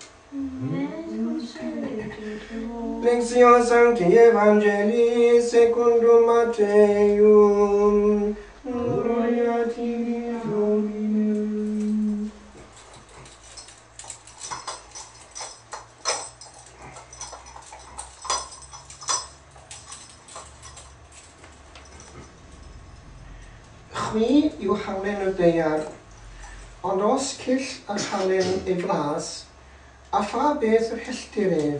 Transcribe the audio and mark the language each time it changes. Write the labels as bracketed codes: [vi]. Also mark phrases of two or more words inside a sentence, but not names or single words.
[la] Lectio Sancti Evangelii secundum Matteum. Gloria tibi, Domine. [cy] Chwi yw halen y deiar, ond os cyll ar halen ei flas, a pha beth yr helltir ef.